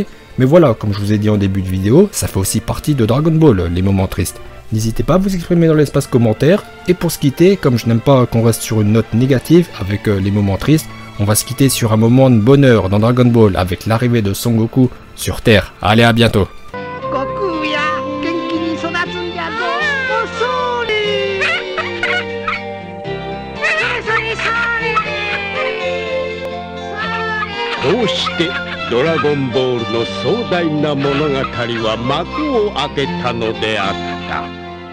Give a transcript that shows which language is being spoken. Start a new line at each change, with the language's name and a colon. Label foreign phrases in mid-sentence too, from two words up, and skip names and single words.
French: Mais voilà, comme je vous ai dit en début de vidéo, ça fait aussi partie de Dragon Ball, les moments tristes. N'hésitez pas à vous exprimer dans l'espace commentaire. Et pour se quitter, comme je n'aime pas qu'on reste sur une note négative avec les moments tristes, on va se quitter sur un moment de bonheur dans Dragon Ball avec l'arrivée de Son Goku sur Terre. Allez, à bientôt.
Japanese: 悟空や、元気に育つんじゃぞ。おそれ。こうしてドラゴンボールの壮大な物語は幕を開けたのであった。